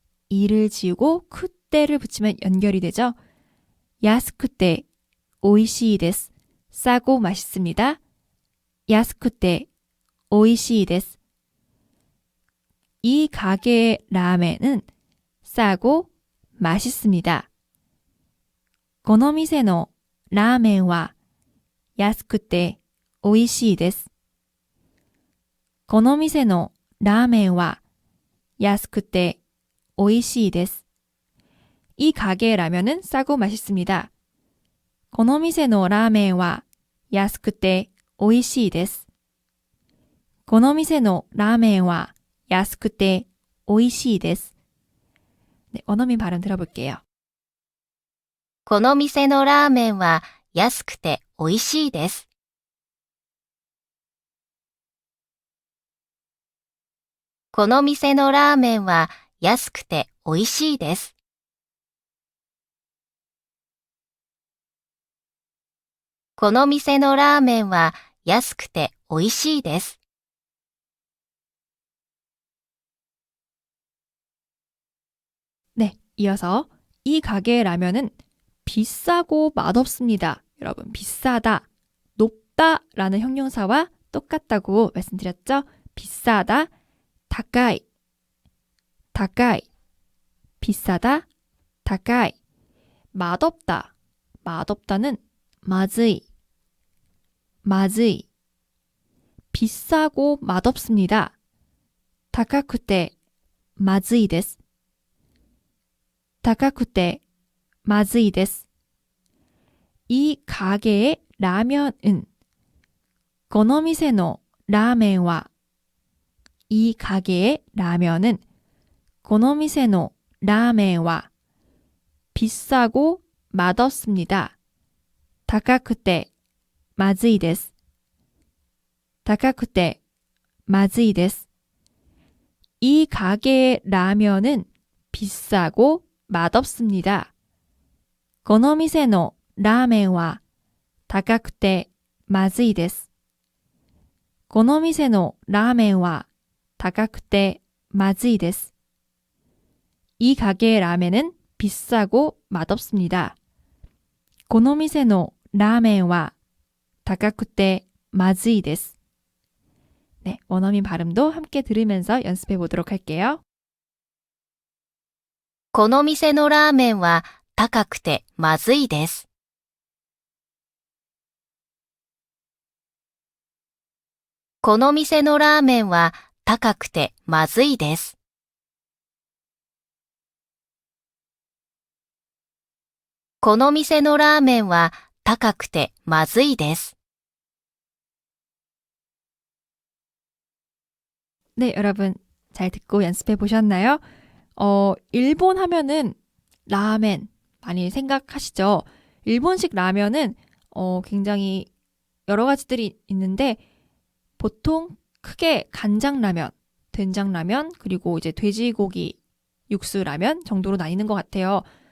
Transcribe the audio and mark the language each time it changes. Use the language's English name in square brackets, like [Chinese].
[Korean] 이를 지우고 쿠때를 붙이면 연결이 되죠. [Japanese] 安くて 美味しいです. [Korean] 싸고 맛있습니다. [Japanese] 安くて 美味しいです. [Korean] 이 가게의 라멘은 싸고 맛있습니다. [Japanese] この店のラーメンは安くて美味しいです. この店のラーメンは安くて美味しいです. [Korean] 이 가게의 라면은 싸고 맛있습니다. [Japanese] この店のラーメンは安くて美味しいです. この店のラーメンは安くて美味しいです. [Korean] 네, 원어민 발음 들어볼게요. [Japanese] この店のラーメンは安くて美味しいです。この店のラーメンは安くて美味しいです。この店のラーメンは安くて美味しいです。 [Korean] 네, 이어서 이 가게의 라면은 비싸고 맛없습니다. 여러분, 비싸다, 높다 라는 형용사와 똑같다고 말씀드렸죠? 비싸다, 高い, 高い, 비싸다, 高い. 맛없다, 맛없다는 まずい, まずい. 비싸고 맛없습니다. [Japanese] 高くてまずいです. 高くてまずいです. [Korean] 이 가게의 라면은, [Japanese] この店のラーメンは, [Korean] 이 가게의 라면은, この店のラーメンは 비싸고 맛없습니다. [Japanese] 高くてまずいです.高くてまずいです. [Korean] 이 가게의 라면은 비싸고 맛없습니다. [Japanese] この店のラーメンは高くてまずいです. この店のラーメンは高くてまずいです. [Korean] 이 가게의 라면은 비싸고 맛없습니다. [Japanese] この店のラーメンは高くてまずいです. [Korean] 네, 원어민 발음도 함께 들으면서 연습해 보도록 할게요. [Japanese] この店のラーメンは高くてまずいです。この店のラーメンは高くてまずいです。この店のラーメンは高くてまずいです。 [Korean] 네, 여러분 잘 듣고 연습해 보셨나요? 일본 하면은 라멘 많이 생각하시죠? 일본식 라면은 굉장히 여러 가지들이 있는데 보통 크게 간장라면, 된장라면, 그리고 이제 돼지고기 육수 라면 정도로 나뉘는 것 같아요.